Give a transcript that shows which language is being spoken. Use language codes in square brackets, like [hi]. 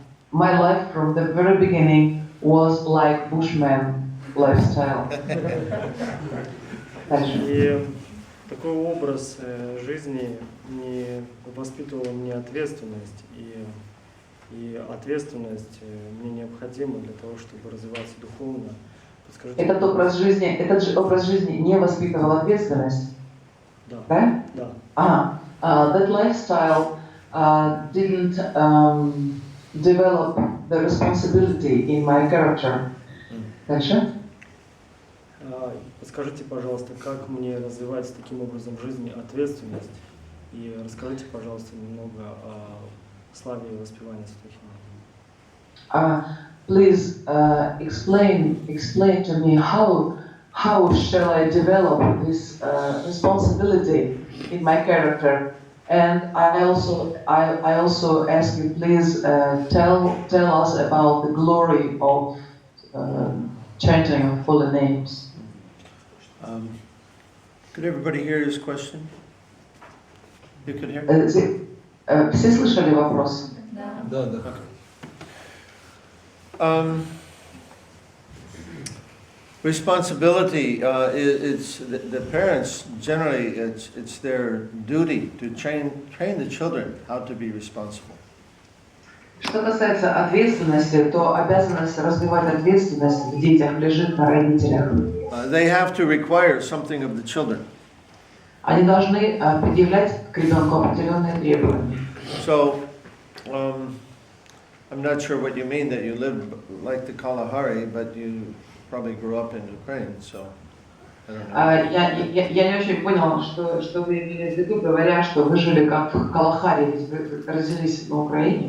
[en] My life from the very beginning was like Bushman lifestyle. [ru] И такой образ жизни не воспитывал мне ответственность, и ответственность мне необходима для того, чтобы развиваться духовно. Подскажите, Этот образ жизни не воспитывал ответственность? Да. Да? [en] That lifestyle didn't develop the responsibility in my character. [ru] Дальше? Подскажите, пожалуйста, как мне развивать таким образом жизни ответственность? И расскажите, пожалуйста, немного о славе и воспевании святых имен. [en] Please explain to me how shall I develop this responsibility in my character? And I also ask you, please tell us about the glory of chanting of holy names. Could everybody hear his question? You could hear? [ru] Все слышали вопрос? Да. [en] Responsibility, it's the parents generally, it's their duty to train the children how to be responsible. [ru] Что касается ответственности, то обязанность развивать ответственность в детях лежит на родителях. [en] They have to require something of the children. [ru] Они должны предъявлять к ребенку определенные требования. [en] So, I'm not sure what you mean that you live like the Kalahari, but you probably grew up in Ukraine, so I don't know. [ru] Я не очень понял, что вы имели в виду, говоря, что вы жили как в Калахари, ведь вы родились на Украине.